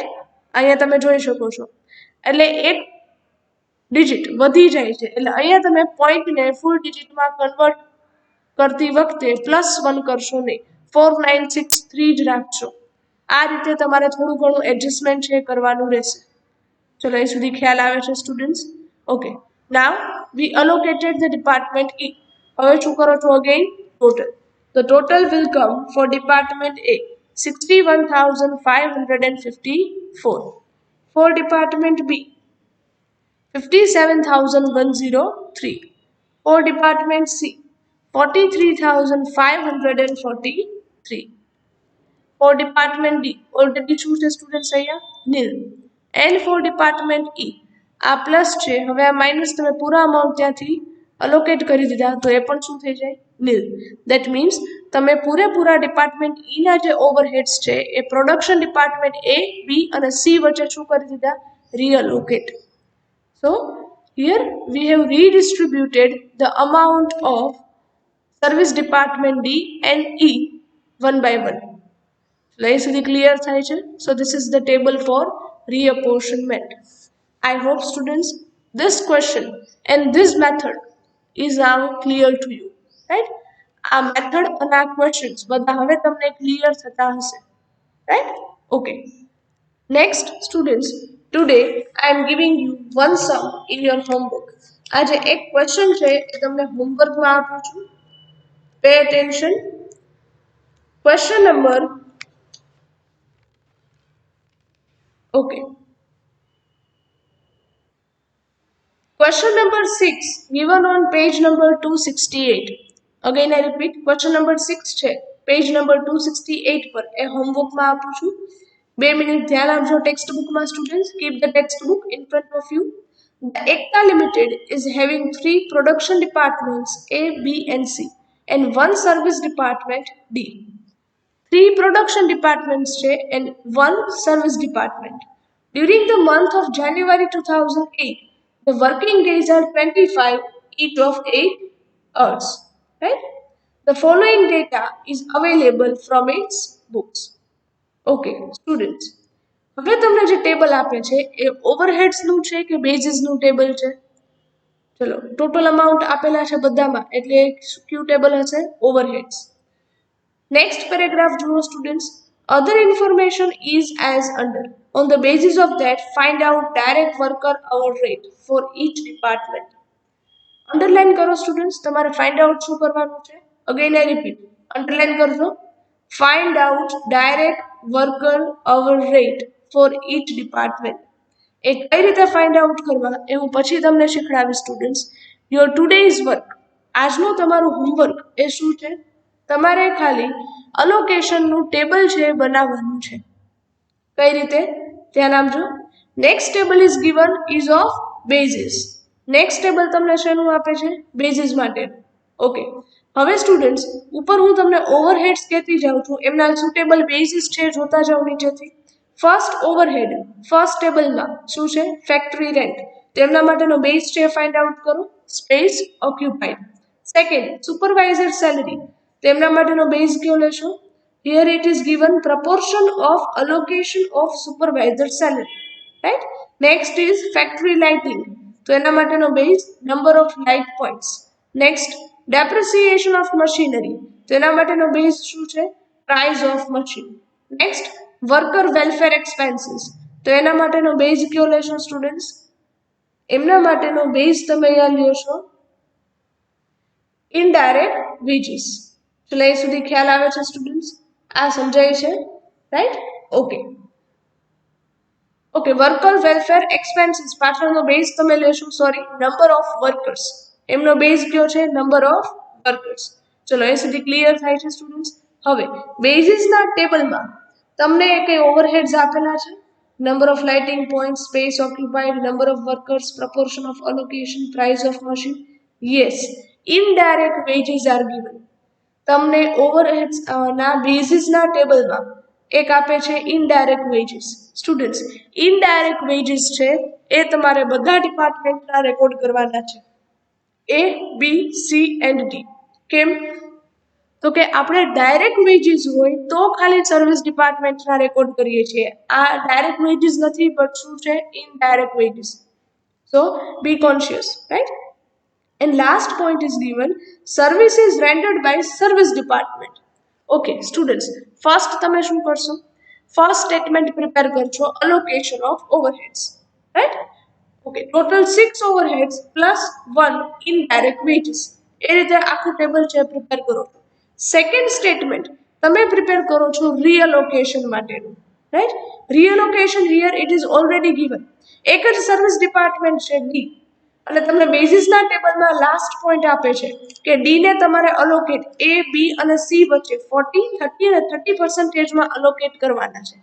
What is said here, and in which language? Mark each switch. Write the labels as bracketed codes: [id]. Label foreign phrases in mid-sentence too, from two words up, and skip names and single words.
[gu] અહીંયા તમે જોઈ શકો છો એટલે એક ડિજિટ વધી જાય છે એટલે અહીંયા તમે પોઈન્ટને ફૂલ ડિજિટમાં કન્વર્ટ કરતી વખતે +1 કરશો નહીં, 4963 જ રાખશો. આ રીતે તમારે થોડું ઘણું એડજસ્ટમેન્ટ છે કરવાનું રહેશે. ચલો એ સુધી ખ્યાલ આવે છે સ્ટુડન્ટ્સ? [en] Okay, now we allocated the department E. [gu] હવે શું કરો છો? [en] again total. The total will come for department A 61,554. For department B 57,103. For department C 43,543. For department D already choose the students અહીંયા nil. And for department E [gu] આ પ્લસ છે, હવે આ માઇનસ તમે પૂરા અમાઉન્ટ ત્યાંથી અલોકેટ કરી દીધા તો એ પણ શું થઈ જાય? નીલ. [en] that means [gu] તમે પૂરેપૂરા ડિપાર્ટમેન્ટ E ના જે ઓવરહેડ્સ છે એ [en] production department [gu] A, B અને C વચ્ચે શું કરી દીધા? રીઅલોકેટ. [en] So here we have redistributed the amount of service department D and E one by one. [gu] Like સુધી clear થાય છે? [en] So this is the table for reapportionment. I hope students this question and this method is now clear to you, right? [gu] આ method અને આ questions બધા હવે તમને clear થતા હશે, [en] right? Okay. Next students, Today I am giving you one sum in your homework. [gu] આજે એક ક્વેશ્ચન છે એ તમને હોમવર્કમાં આપું છું. [en] Pay attention. Question number. Okay. Question number 6 given on page number 268. Again I repeat, question number 6 છે page number 268 [gu] પર એ હોમવર્કમાં આપું છું. 2 મિનિટ ધ્યાન આપજો ટેક્સ્ટ બુકમાં સ્ટુડન્ટ્સ. [en] Keep the textbook in front of you. The Ekta Limited is having 3 production departments A, B and C and 1 service department D. 3 production departments છે and 1 service department. During the month of January 2008, the working days are 25, each of 8 hours. Right? The following data is available from its books. Okay, students. [gu] હવે તમને જે ટેબલ આપે છે એ ઓવરહેડ્સનું છે કે બેઝિસનું ટેબલ છે? ચલો, [en] total amount [gu] આપેલા છે બધામાં એટલે ક્યુ ટેબલ હશે? ઓવરહેડ્સ. [en] Next paragraph juro students. Other information is as under. On the basis of that, find out direct worker hour rate for each department. Underline karo students. [gu] તમારે [en] find out [gu] શું કરવાનું છે? [en] Again I repeat. Underline કરજો. Find out direct worker hour rate for each department. [gu] એ કઈ રીતે [en] find out [gu] કરવા એ હું પછી તમને શીખડાવીશ સ્ટુડન્ટ્સ. [en] Your today's work. [gu] આજનું તમારું હોમવર્ક એ શું છે? તમારે ખાલી અલોકેશનનું ટેબલ છે બનાવવાનું છે. કઈ રીતે? ધ્યાન આપજો. [en] next table is given is of basis. next table [gu] તમને શેનું આપે છે? બેઝિસ માટે. ઓકે, હવે સ્ટુડન્ટ્સ ઉપર હું તમને ઓવરહેડ્સ કહેતી જાઉં છું, એમના સુટેબલ બેઝિસ છે જોતા જાઓ નીચેથી. [en] first overhead, [gu] ફર્સ્ટ ટેબલમાં શું છે? [en] factory rent. [gu] તેમના માટેનો બેઝ છે [en] find out [gu] કરો. [en] space occupied. [gu] સેકન્ડ, [en] supervisor salary. [gu] તેમના માટેનો બેઝ કયો લેશો? [en] Here it is given proportion of allocation of supervisor salary. Right? Next is factory lighting. [gu] તો એના માટેનો બેઝ [en] number of light points. Next, depreciation of machinery. [gu] તો એના માટેનો બેઝ શું છે? [en] Price of machine. Next, worker welfare expenses. [gu] તો એના માટેનો બેઝ કયો લેશો સ્ટુડન્ટ્સ? એમના માટેનો બેઝ તમે અહીંયા લેશો [en] indirect wages. [gu] ચલો એ સુધી ખ્યાલ આવે છે સ્ટુડન્ટ્સ? આ સમજાય છે? રાઈટ? ઓકે. [en] okay, worker welfare expenses [gu] પાછળનો બેઝ તમે લેશો [en] number of workers. [gu] એમનો બેઝ કયો છે? [en] number of workers. [gu] ચલો એ સુધી ક્લિયર થાય છે સ્ટુડન્ટ્સ? હવે બેઝિસના ટેબલમાં તમને કઈ ઓવરહેડ્સ આપેલા છે? [en] number of lighting point, space occupied, number of workers, proportion of allocation, price of machine. Yes, indirect wages are given. [gu] તમને ઓવરહેડ્સ ના બેઝિસના ટેબલમાં એક આપે છે [en] indirect wages. [gu] સ્ટુડન્ટ્સ, [en] indirect wages [gu] છે એ તમારે બધા ડિપાર્ટમેન્ટના રેકોર્ડ કરવાના છે. [en] A, B, C and D. કેમ? [gu] તો કે આપણે [en] direct wages [gu] હોય તો ખાલી સર્વિસ ડિપાર્ટમેન્ટના રેકોર્ડ કરીએ છીએ. આ [en] direct wages [gu] નથી, બટ શું છે? [en] indirect wages. So be conscious, right? And last point is given, services rendered by service department. Okay students, first [gu] તમે શું કરશો? [en] First statement prepare કરશો, allocation of overheads, right? Okay, total 6 overheads plus 1 indirect wages. [gu] એ રીતે આખું ટેબલ છે પ્રિપેર કરો. સેકન્ડ સ્ટેટમેન્ટ તમે પ્રિપેર કરો છો રીઅલોકેશન માટેનું, રાઈટ? [en] reallocation here it is already given. [gu] એક જ [en] service department [gu] છે ડી, અને તમને બેઝિસના ટેબલમાં [en] last point [gu] આપે છે કે ડી ને તમારે અલોકેટ એ, બી અને સી વચ્ચે 40, 30 અને 30% અલોકેટ કરવાના છે.